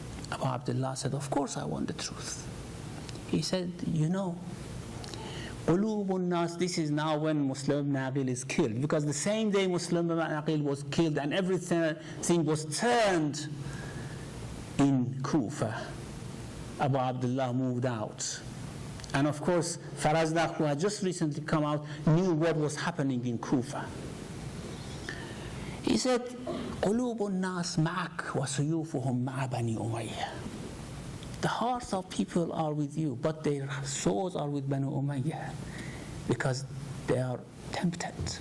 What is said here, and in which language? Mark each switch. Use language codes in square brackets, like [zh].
[en] Abu Abdullah said, of course I want the truth. He said, you know, this is now when Muslim ibn Aqil is killed, because the same day Muslim ibn Aqil was killed and everything was turned in Kufa, Abu Abdullah moved out. And of course, Farazdak, who had just recently come out, knew what was happening in Kufa. [ar] He said, قُلُوبُ النَّاسِ مَعَكْ وَسُيُوفُهُمْ مَعَ بَنِي أُمَيَّةَ. [en] The hearts of people are with you, but their souls are with Banu Umayyah, because they are tempted.